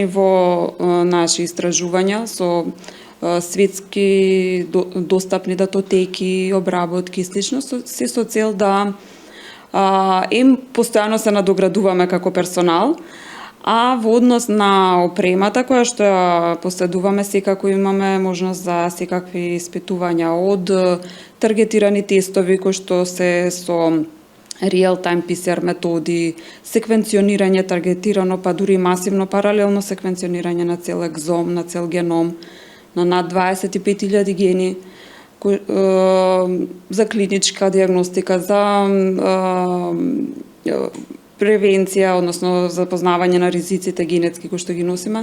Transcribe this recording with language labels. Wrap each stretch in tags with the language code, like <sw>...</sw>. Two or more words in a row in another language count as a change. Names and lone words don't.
<mk>во наши истражувања со светски достапни датотеки, обработки и слично, се со цел да постојано се надоградуваме како персонал, а во однос на опремата која што ја поседуваме, секако имаме можност за секакви испитувања од таргетирани тестови кои што се со</mk> <en>real-time PCR</en> <mk>методи, секвенционирање таргетирано, па дури масивно паралелно секвенционирање на цел екзом, на цел геном, на над 25.000 гени, за клиничка диагностика, за превенција, односно запознавање на ризиците генетски кои што ги носиме.</mk>